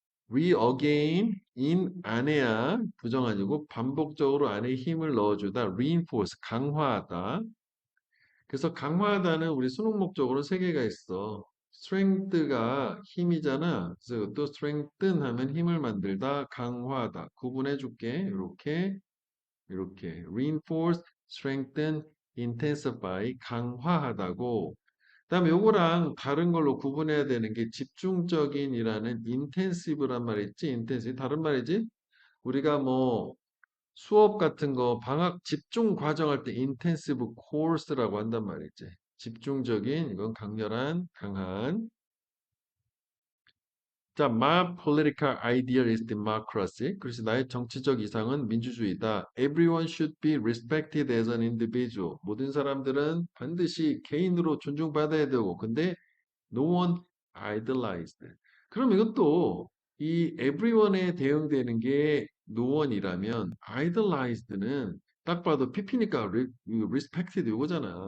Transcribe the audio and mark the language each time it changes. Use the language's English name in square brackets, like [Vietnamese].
[Korean] re-again, in 안에야 부정 아니고 반복적으로 안에 힘을 넣어주다. reinforce, 강화하다. 그래서 강화하다는 우리 수능 목적으로 세 개가 있어. strength가 힘이잖아. 그래서 또 strengthen 하면 힘을 만들다, 강화하다. 구분해 줄게. 이렇게 reinforce, strengthen, intensify 강화하다고. 그다음에 요거랑 다른 걸로 구분해야 되는 게 집중적인이라는 intensive란 말 있지? intensive 다른 말이지? 우리가 뭐 수업 같은 거 방학 집중 과정할 때 intensive course라고 한단 말이지. 집중적인 이건 강렬한 강한 [English] 자, my political ideal is democracy. [Korean] 그래서 나의 정치적 이상은 민주주의다. [English] Everyone should be respected as an individual. [Korean] 모든 사람들은 반드시 개인으로 존중받아야 되고, 근데 [English] no one idolized. [Korean] 그럼 이것도 이 everyone에 대응되는 게 no one이라면 idolized는 딱 봐도 PP니까 respected 이거잖아.